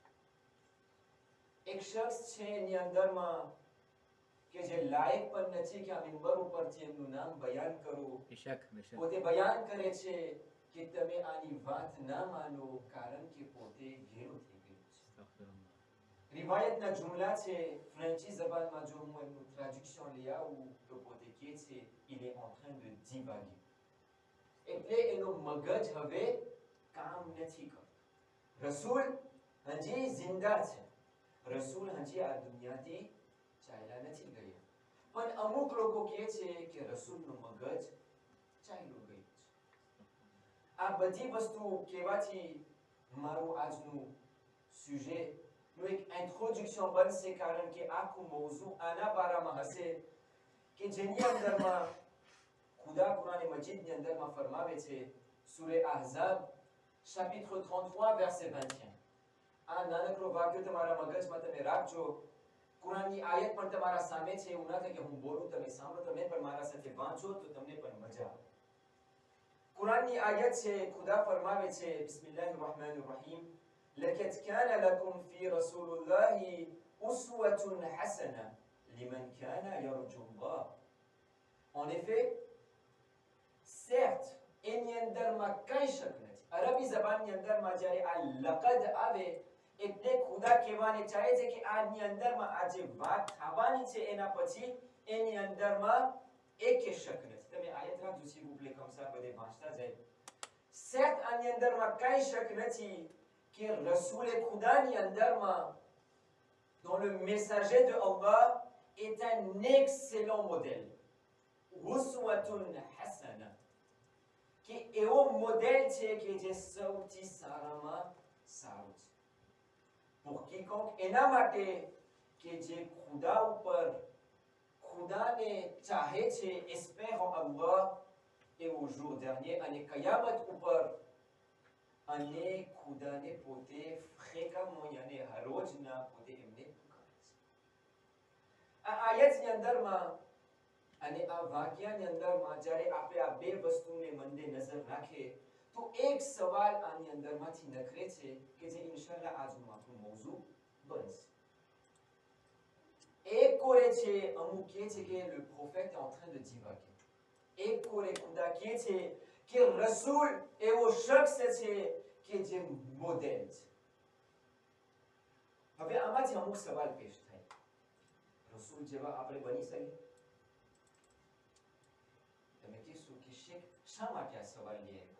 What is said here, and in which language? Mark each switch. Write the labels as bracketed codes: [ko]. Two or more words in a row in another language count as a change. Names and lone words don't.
[gu] એક શખ્સ છે એની અંદરમાં કે જે લાયક પણ નથી કે આ મિંબર ઉપરથી એમનું નામ બયાન કરું. પોતે બયાન કરે છે કે તમે આની વાત ના માનો, કારણ કે પોતે ઘેરો થઈ ગયો છે. રિવાયતના જુમલા છે ફ્રેન્ચી જબાનમાં. જો હું એમનું ટ્રાન્ઝેક્શન લઈ આવું તો પોતે કહે છે [fr] il est en train de divaguer. [gu] એટલે એનો મગજ હવે કામ નથી કરતો. રસૂલ હજી જિંદા છે, રસૂલ હજી આ દુનિયાથી ચાલ્યા નથી ગયા, પણ અમુક લોકો કહે છે કે રસૂલનું મગજ ચાલ્યું ગયું છે. આ બધી વસ્તુ કહેવાથી મારું આજનું સુજેનું એક ઇન્ટ્રોડક્શન બનશે, કારણ કે આખું મૌઝુ આના બારામાં હશે કે જેની અંદરમાં ખુદા કુરાન મજીદની અંદરમાં ફરમાવે છે. [fr] સૂરે ahzab chapitre 33, verset 21. [gu] આ નાનકડો વાક્ય તમારા મગજમાં તમે રાખજો. કુરાનની આયત પણ તમારા સામે છે. એવું ના થાય કે હું બોલું તમે સાંભળો, તમે પણ મારા સાથે વાંચો તો તમને પણ મજા આવે. કુરાનની આયત છે, ખુદા ફરમાવે છે, [ar] بسم الله الرحمن الرحيم, لقد كان لكم في رسول الله أسوة حسنة لمن كان يرجو الله. [fr] En effet, certes, [gu] એની અંદરમાં કઈ શક નથી. અરબી જબાનની અંદરમાં જ્યારે આ લકદ આવે એટલે ખુદા કહેવાને ચાહે છે કે આની અંદરમાં આ જે વાત થવાની છે એના પછી એની અંદરમાં એક શક નથી. તમે આયત રાખજો, [fr] s'il vous plaît, comme ça [gu] બધે વાંચતા જાય. certes, આની અંદરમાં કઈ શક નથી કે રસૂલ ખુદાની અંદરમાં, [fr] dont le messager de Allah est un excellent modèle. [ar] أسوة حسنة, [gu] કે એવો મોડેલ છે કે જે સૌથી સારામાં સારું છે. [fr] pour quiconque, [gu] એના માટે કે જે ખુદા ઉપર, ખુદાને ચાહે છે, [fr] espère en Allah et au jour dernier, [gu] અને કયામત ઉપર, અને ખુદાને પોતે ફ્રેquemment યાને હરરોજના પોતે એમને પુકારે છે. આ આયતની અંદરમાં અને આ વાક્યની અંદરમાં જ્યારે આપણે આ બે વસ્તુને મનને નજર રાખીએ તો એક સવાલ આની અંદરમાંથી નખરે છે કે જે ઇન્શાઅલ્લાહ આજનું આપણું મૌઝુ બનશે. એક કોરે છે, અમુક કહે છે કે [fr] le prophète est en train de divaguer. [gu] એક કોરે ખુદા કહે છે કે રસૂલ એવો શખ્સ છે કે જે મોડેલ છે. હવે આમાંથી અમુક સવાલ પેશ થાય. રસૂલ જેવા આપણે બની શકીએ? તમે કહેશો કે શેખ શા માટે આ સવાલ લઈ આવ્યા?